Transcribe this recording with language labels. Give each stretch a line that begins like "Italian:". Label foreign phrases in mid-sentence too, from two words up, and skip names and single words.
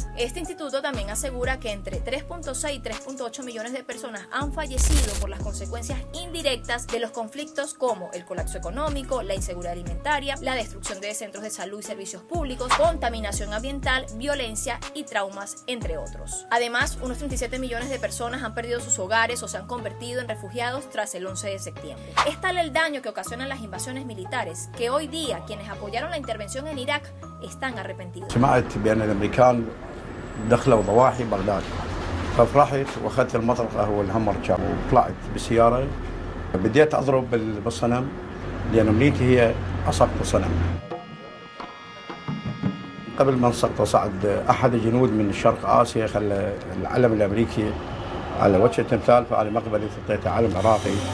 Spanish: Este instituto también asegura que entre 3.6 y 3.8 millones de personas han fallecido por las consecuencias indirectas de los conflictos, como el colapso económico, la inseguridad alimentaria, la destrucción de centros de salud y servicios públicos, contaminación ambiental, violencia y traumas, entre otros. Además, unos 37 millones de personas han perdido sus hogares o se han convertido en refugiados tras el 11 de septiembre. Es tal el daño que ocasionan las invasiones militares que hoy día quienes apoyaron la intervención en Irak están arrepentidos.
Arabic: سمعت بأن الأمريكان دخلوا ضواحي بغداد ففرحت واخذت المطرقة والهمر شاب وطلعت بالسيارة بديت أضرب بالصنم لأن أمنيتي هي أسقط الصنم. قبل ما انسقط صعد أحد الجنود من شرق آسيا خلى العلم الأمريكي على وجه التمثال، فأنا مقبلي حطيته علم عراقي.